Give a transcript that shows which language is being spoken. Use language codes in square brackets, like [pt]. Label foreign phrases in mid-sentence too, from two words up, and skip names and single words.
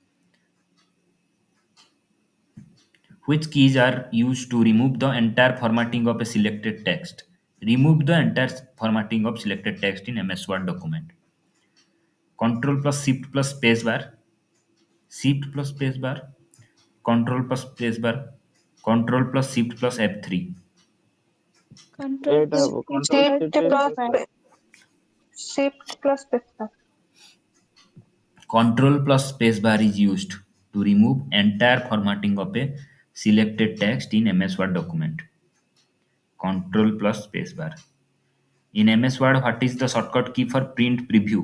[en] Which keys are used to remove the entire formatting of a selected text? Remove the entire formatting of selected text in MS Word document. Control plus Shift plus space bar, Shift plus space bar, Control plus space bar, Control plus Shift plus F3. [or] ଏଇଟା ହବ control [en] Shift shift plus space bar. Shift plus spacebar. Control plus space bar is used to remove entire formatting of a selected text in MS Word document. Control plus space bar. In MS Word, what is the shortcut key for print preview?